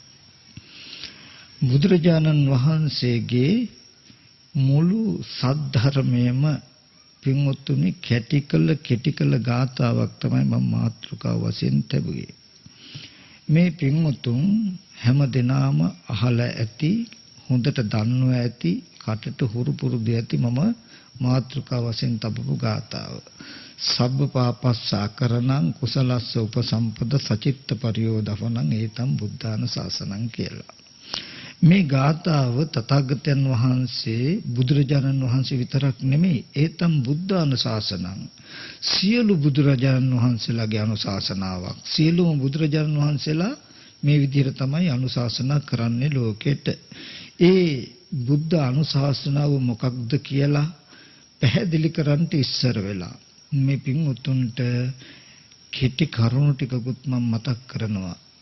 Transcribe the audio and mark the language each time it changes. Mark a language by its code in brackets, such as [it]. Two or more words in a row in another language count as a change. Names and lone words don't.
[si] බුදුරජාණන් වහන්සේගේ මුළු සද්ධර්මයේම පින්වත්තුනි කෙටි කළ ගාථාවක් තමයි මම මාතෘකාව වශයෙන් තැබුවේ. මේ පින්වතුන් හැම දිනාම අහලා ඇති, හොඳට දන්නවා ඇති, කටට හුරු පුරුදු ඇති මම මාතෘකා වශයෙන් තබපු ගාථාව. [pi] සබ්බ පාපස්සාකරණං කුසලස්ස උපසම්පද සචිත්ත පරියෝදපනං ඒතම් බුද්ධාන ශාසනං කියලා. [si] මේ ගාථාව තථාගතයන් වහන්සේ බුදුරජාණන් වහන්සේ විතරක් නෙමෙයි [pi] ඒතම් බුද්ධාන ශාසනං [si] සියලු බුදුරජාණන් වහන්සේලාගේ අනුශාසනාවක්. සියලුම බුදුරජාණන් වහන්සේලා මේ විදිහට තමයි අනුශාසනා කරන්නේ ලෝකෙට. ඒ බුද්ධ අනුශාසනාව මොකක්ද කියලා පැහැදිලි කරන්න ඉස්සර වෙලා මේ පින්වුතුන්ට කෙටි කරුණු ටිකකුත් මම මතක් කරනවා.